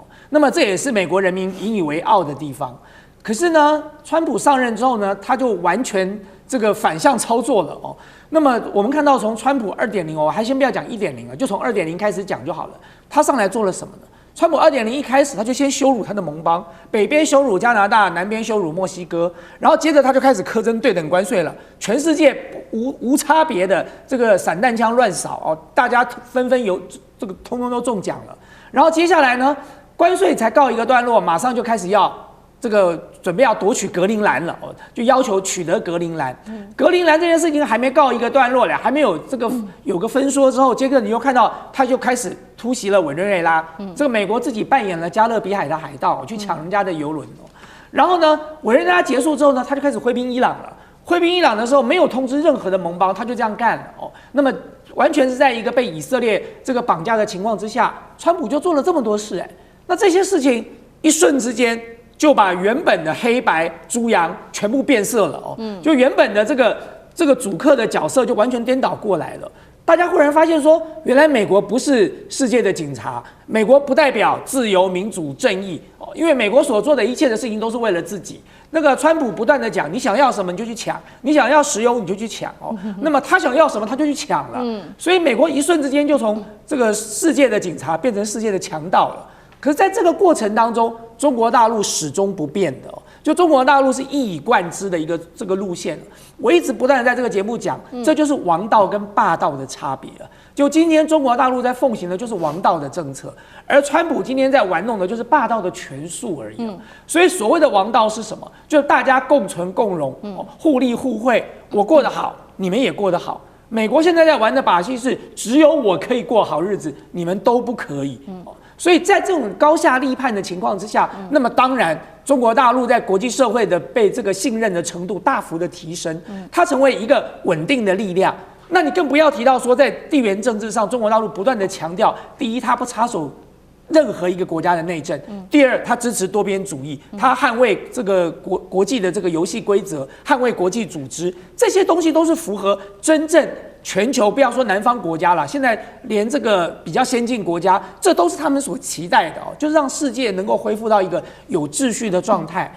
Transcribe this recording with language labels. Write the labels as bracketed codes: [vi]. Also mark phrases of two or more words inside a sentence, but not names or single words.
[zh] 那麼這也是美國人民引以為傲的地方。可是呢，川普上任之後呢，他就完全這個反向操作了哦。那麼我們看到從川普2.0哦，還先不要講1.0了，就從2.0開始講就好了。他上來做了什麼呢？川普2.0一開始他就先羞辱他的盟邦，北邊羞辱加拿大，南邊羞辱墨西哥，然後接着他就開始課徵對等關稅了，全世界無差別的這個散彈槍亂掃哦，大家紛紛有這個通通都中獎了。然後接下來呢，關稅才告一個段落，馬上就開始要這個準備要奪取格陵蘭了哦，就要求取得格陵蘭。格陵蘭這件事情還沒告一個段落了，還沒有這個有個分說之後，接着你又看到他就開始突襲了委內瑞拉。這個美國自己扮演了加勒比海的海盜，去搶人家的油輪哦。然後呢，委內瑞拉結束之後呢，他就開始揮兵伊朗了。揮兵伊朗的時候，沒有通知任何的盟邦，他就這樣幹了哦。那麼完全是在一個被以色列這個綁架的情況之下，川普就做了這麼多事哎。那這些事情一瞬之間，就把原本的黑白豬羊全部變色了哦，就原本的這個主客的角色就完全顛倒過來了。大家忽然發現說，原來美國不是世界的警察，美國不代表自由、民主、正義哦，因為美國所做的一切的事情都是為了自己。那個川普不斷的講，你想要什麼你就去搶，你想要石油你就去搶哦，那麼他想要什麼他就去搶了，所以美國一瞬之間就從這個世界的警察變成世界的強盜了。可是在這個過程當中，中國大陸始終不變的哦，就中國大陸是一以貫之的一個這個路線。我一直不斷的在這個節目講，這就是王道跟霸道的差別了。就今天中國大陸在奉行的就是王道的政策，而川普今天在玩弄的就是霸道的權術而已。所以所謂的王道是什麼？就是大家共存共榮，互利互惠，我過得好，你們也過得好。美國現在在玩的把戲是，只有我可以過好日子，你們都不可以。所以在這種高下立判的情況之下，那麼當然中國大陸在國際社會的被這個信任的程度大幅的提升，它成為一個穩定的力量。那你更不要提到說，在地緣政治上，中國大陸不斷的強調，第一，它不插手任何一個國家的內政；第二，它支持多邊主義，它捍衛這個國際的這個遊戲規則，捍衛國際組織，這些東西都是符合真正全球，不要說南方國家了，現在連這個比較先進國家，這都是他們所期待的哦，就是讓世界能夠恢復到一個有秩序的狀態。